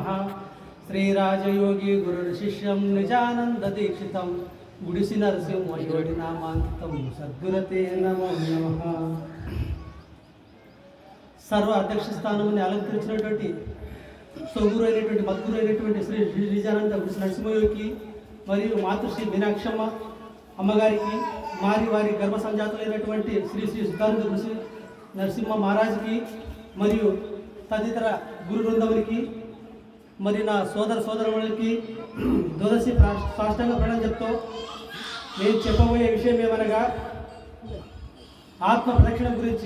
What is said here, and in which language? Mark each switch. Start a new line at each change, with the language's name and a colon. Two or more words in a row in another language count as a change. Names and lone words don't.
Sanskrit: श्री राजयोगी गुरुर्शिष्यं निजानंद दीक्षितं गुडिसि नरसिंह योगी नामांकितं सद्गुरते नमो नमः।
Telugu: సర్వ అధ్యక్ష స్థానాన్ని అలంకరించినటువంటి సోగురు అయినటువంటి మద్గురు అయినటువంటి శ్రీ నిజానంద గుడిసి నరసింహయోగికి మరియు మాతృశ్రీ మీనాక్షమ్మ అమ్మగారికి వారి గర్భ సంజాతులైనటువంటి శ్రీ శ్రీ సిద్ధానంద గుడిసి నరసింహ మహారాజ్కి మరియు తదితర గురు బృందములకి మరి నా సోదరులకి దోదశి సాష్టాంగ ప్రణామం చెప్తూ నేను చెప్పబోయే విషయం ఏమనగా ఆత్మ ప్రదక్షిణ గురించి.